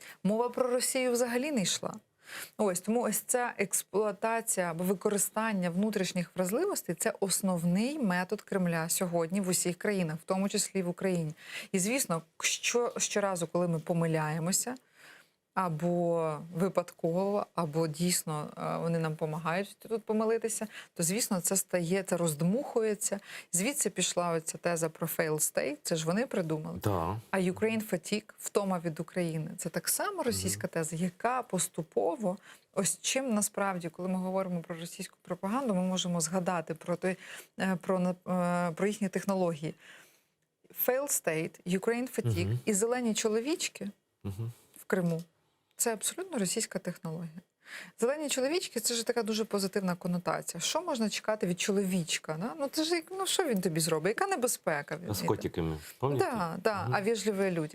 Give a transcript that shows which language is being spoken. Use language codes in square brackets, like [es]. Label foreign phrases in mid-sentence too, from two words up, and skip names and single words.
[uk] Мова про Росію взагалі не йшла. Тому ось ця експлуатація або використання внутрішніх вразливостей – це основний метод Кремля сьогодні в усіх країнах, в тому числі і в Україні. І, звісно, щоразу, коли ми помиляємося, або випадково, або дійсно вони нам допомагають тут помилитися, то, звісно, це роздмухується. Звідси пішла оця теза про [en] failed state, [uk] це ж вони придумали. А [en] Ukraine fatigue, [uk] втома від України, це так само російська теза, яка поступово, ось чим насправді, коли ми говоримо про російську пропаганду, ми можемо згадати про їхні технології. [en] Failed state, Ukraine fatigue [uk] і зелені чоловічки в Криму. Це абсолютно російська технологія. Зелені чоловічки – це ж така дуже позитивна конотація. Що можна чекати від чоловічка? Да? Ну, це ж, що він тобі зробить? Яка небезпека? З котиками, пам'ятаєте? Так, а [ru] вежливі люди.